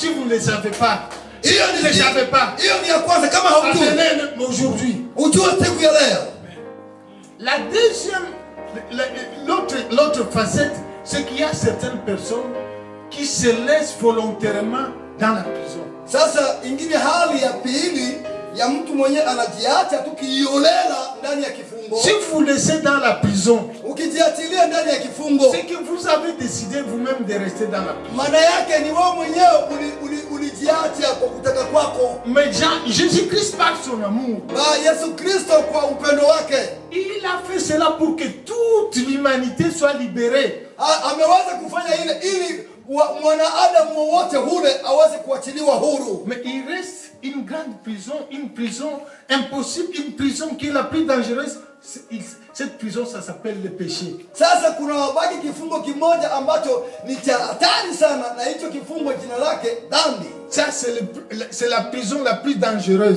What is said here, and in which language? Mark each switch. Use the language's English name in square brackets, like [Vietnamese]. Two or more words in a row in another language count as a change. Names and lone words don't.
[French] ne le savez pas. Si [Swahili] Hiyo [French] vous ne le savez pas, [Swahili] hiyo ni ya kwanza kama haujui. [French] appelez aujourd'hui. [Swahili] Ujue siku ya leo. [French] La deuxième, l'autre facette, c'est qu'il y a certaines personnes qui se laissent volontairement dans la prison. [Swahili] Sasa ingine hali ya pili ya mtu mwenye anajiacha tu kiolela ndani ya kifungo. [French] Si vous laissez dans la prison, [Swahili] Ukijiachilia ndani ya kifungo, [French] c'est que vous avez décidé vous-même de rester dans la prison. [Swahili] maana yake ni wewe mwenyewe ulijiacha kwa kutaka kwako. [French] Mais Jésus-Christ, par son amour, [Swahili] Yesu Kristo kwa upendo wake, [French] il a fait cela pour que toute l'humanité soit libérée. [Swahili] ameweza kufanya ile ili mwanadamu wote ule aweze kuachiliwa huru. [French] Mais il reste une grande prison, une prison impossible, une prison qui est la plus dangereuse. Cette prison, ça s'appelle le péché. [Swahili] Sasa kuna wabaki kifungo kimoja ambacho ni cha hatari sana, na hicho kifungo jina lake dhambi. [French] Ça, c'est la prison la plus dangereuse.